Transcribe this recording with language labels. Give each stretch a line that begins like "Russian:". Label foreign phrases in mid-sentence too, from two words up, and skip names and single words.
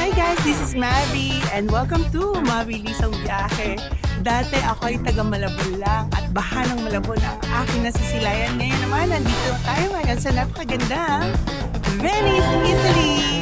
English: guys! This is Mavi and welcome to Mavi Lisang Biyahe.
Filipino: Dati ako ay taga Malabon lang at baha ng Malabon ang aking nasisilayan. Ngayon naman, nandito tayo ngayon sa napakagandang Venice, Italy!